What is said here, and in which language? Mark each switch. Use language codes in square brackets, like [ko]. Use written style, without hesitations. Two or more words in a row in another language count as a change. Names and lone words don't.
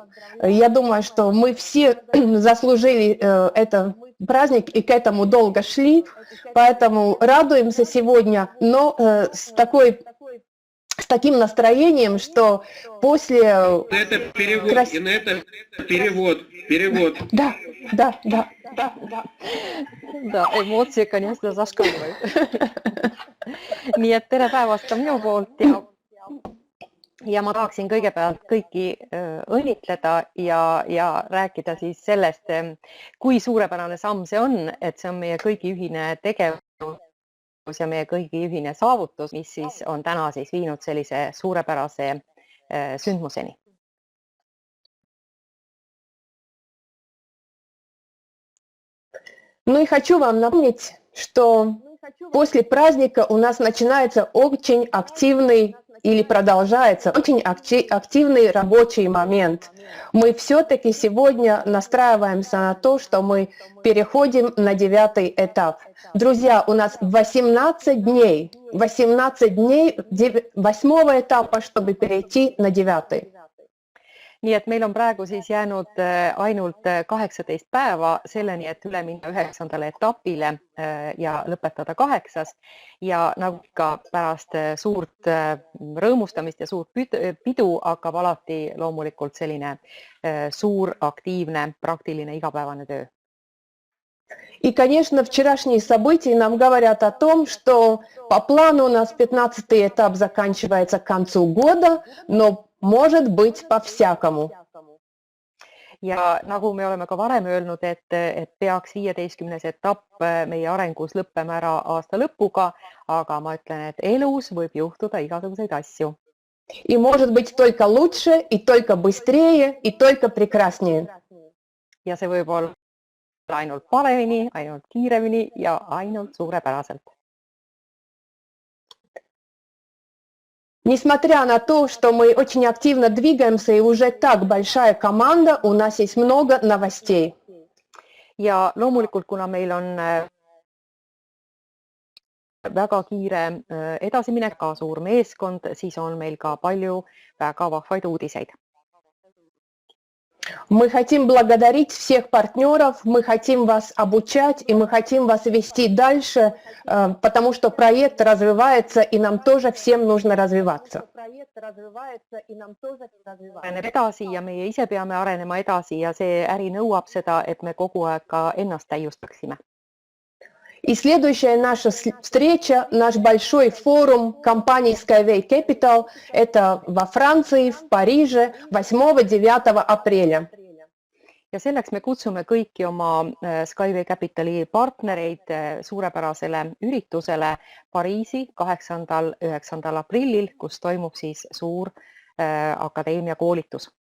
[ru] Я думаю, что мы все заслужили этот праздник и к этому долго шли, поэтому радуемся сегодня, но с таким настроением, что после... Это перевод, и на это перевод. Да. Да, [et] emotsioon ikka nii hästi zашкаливает. Nii et tere päevast ka minu poolt ja ma tahaksin kõigepealt kõiki õnnitleda ja rääkida siis sellest, kui suurepärane samm see on, et see on meie kõigi ühine tegevus ja meie kõigi ühine saavutus, mis siis on täna siis viinud sellise suurepärase sündmuseni. [ru] Ну и хочу вам напомнить, что после праздника у нас начинается очень активный или продолжается очень активный рабочий момент. Мы все-таки сегодня настраиваемся на то, что мы переходим на 9-й этап. Друзья, у нас 18 дней 8-го этапа, чтобы перейти на 9-й. [et] Nii et meil on praegu siis jäänud ainult 18 päeva selleni, et üle minna 9. etapile ja lõpetada 8. Ja nagu ka pärast suurt rõõmustamist ja suurt pidu hakkab alati loomulikult selline suur, aktiivne, praktiline igapäevane töö. [ru] И, конечно, вчерашние события нам говорят о том, что по плану у нас 15-й этап заканчивается к концу года, но может быть по-всякому. [et] Ja nagu me oleme ka varem öelnud, et peaks 15. etapp meie arengus lõppema ära aasta lõpuga, aga ma ütlen, et elus võib juhtuda igasuguseid asju. [ru] И может быть только лучше, и только быстрее, и только прекраснее. [et] Ja see võib olla ainult paremini, ainult kiiremini ja ainult suurepäraselt. [ru] Несмотря на то, что мы очень активно двигаемся и уже так большая команда, у нас есть много новостей. [et] Ja loomulikult, kuna meil on väga kiire edasiminek, ka suur meeskond, siis on meil ka palju väga vahvaid uudiseid. [ru] Мы хотим благодарить всех партнеров, мы хотим вас обучать и мы хотим вас вести дальше, потому что проект развивается и нам тоже всем нужно развиваться. [et] Areneb edasi ja meie ise peame arenema edasi ja see äri nõuab seda, et me kogu aeg ka ennast täiustaksime. [ru] И следующая наша встреча, наш большой форум компании Skyway Capital, это во Франции, в Париже 8-9 апреля. [et] Ja selleks me kutsume kõiki oma Skyway Capitali partnereid suurepärasele üritusele Pariisi 8-9 aprillil, kus toimub siis suur akadeemia koolitus.